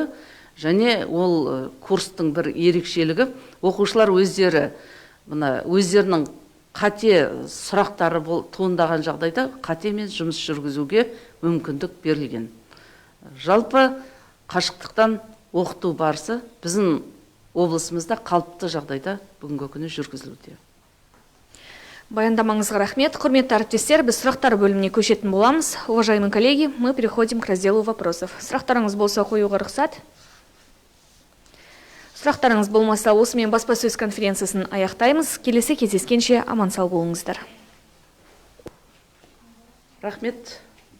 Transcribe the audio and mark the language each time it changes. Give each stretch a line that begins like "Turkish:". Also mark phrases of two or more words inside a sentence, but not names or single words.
Kazakh: Және ол курстың бір ерекшелігі, оқушылар өздерінің қате сұрақтары туындаған жағдайда қатемен жұмыс жүргізуге мүмкіндік берілген. Жалпы қашықтықтан оқыту барысы біздің облысымызда қалыпты жағдайда бүгінгі күні жүргізілуде. Баяндамаңызға рахмет. Құрметті әріптестер, біз сұрақтар бөліміне көшетін боламыз.
Russian: Уважаемые коллеги, мы переходим к разделу вопросов.
Kazakh: Сұрақтарыңыз болса қоюға рұқсат. Сұрақтарыңыз болмаса, осымен баспасөз конференциясын аяқтаймыз. Келесі кездескенше аман сау болыңыздар. Рахмет.